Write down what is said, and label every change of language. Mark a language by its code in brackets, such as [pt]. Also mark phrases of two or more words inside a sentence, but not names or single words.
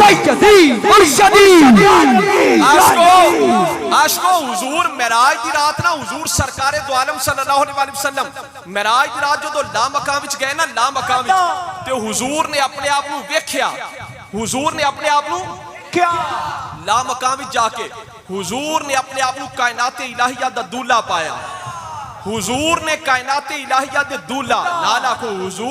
[pa] عاشقو حضور معراج دی رات نا حضور سرکارِ دو عالم [ar] صلى الله عليه وسلم [pa] معراج دی رات جو لا مکان وچ گئے نا لا مکان وچ تے حضور نے اپنے آپ نوں ویکھیا حضور نے اپنے آپ نوں کیا لا مکان وچ جاکے حضور نے اپنے آپ نوں کائنات الٰہیہ دا دولہا پایا حضور نے کائنات الٰہیہ دے دولہا نالا کو حضور